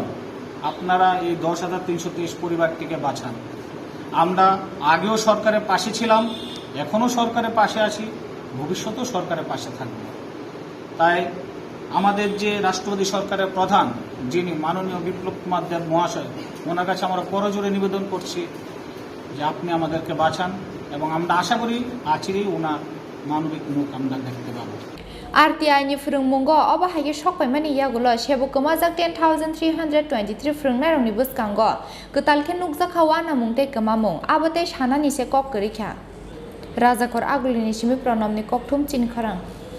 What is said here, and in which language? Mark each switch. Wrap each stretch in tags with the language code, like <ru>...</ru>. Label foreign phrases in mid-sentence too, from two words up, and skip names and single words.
<bn>আপনারা এই 10,323 পরিবারটিকে বাঁচান আমরা আগেও সরকারের পাশে ছিলাম এখনও সরকারের পাশে আছি ভবিষ্যতেও সরকারের পাশে থাকব তাই আমাদের যে রাষ্ট্রপতি সরকারের প্রধান যিনি মাননীয় বিপ্লব কুমার দেব মহাশয় ওনার কাছে আমরা করজোরে নিবেদন করছি যে আপনি আমাদেরকে বাঁচান এবং আমরা আশা করি আচিরেই ওনার মানবিক মুখ আমরা দেখতে পাবো</bn> <trp>RTI ni frungmungo obahaige sokpaimani yagulo sebo komajak 10,323 frungnai rokni buskango ketalkhe nukjakhawa namungte kamamung abote sanani se kok korikha Rajakor Agulini Simi Pranamni Kokthum Chinkharang</trp>